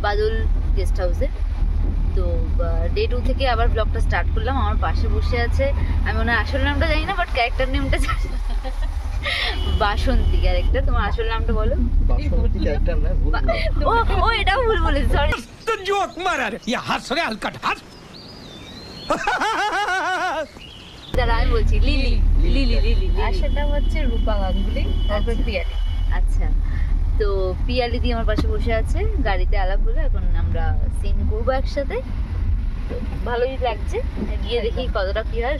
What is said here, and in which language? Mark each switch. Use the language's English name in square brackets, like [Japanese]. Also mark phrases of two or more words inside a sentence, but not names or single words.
[Bangla] বাদল গেস্ট হাউসে। তো ডে 2 থেকে আবার ব্লগটা স্টার্ট করলাম। আমার পাশে বসে আছে, আমি ওনার আসল নামটা জানি না, বাট [English] character name [Bangla] জানি। বাসন্তী ক্যারেক্টার। তোমার আসল নামটা বলো। বাসন্তী ক্যারেক্টার না, ভুল ও এটাও ভুল বলেছি, সরি। [Hindi] तो जोक मारा रे ये हंस रहे हलकट हंस [Bangla] দাঁড়া আমি বলছি, লিলি লিলি লিলি, আর সেটা হচ্ছে রূপা গাঙ্গুলি, তারপর পিয়ালি। আচ্ছা, তো পিয়ালি দি আমার পাশে বসে আছে, গাড়িতে আলাপ হলো, এখন আমরা সিন করবো একসাথে। তো ভালোই লাগছে, গিয়ে দেখি কতটা কি হয়।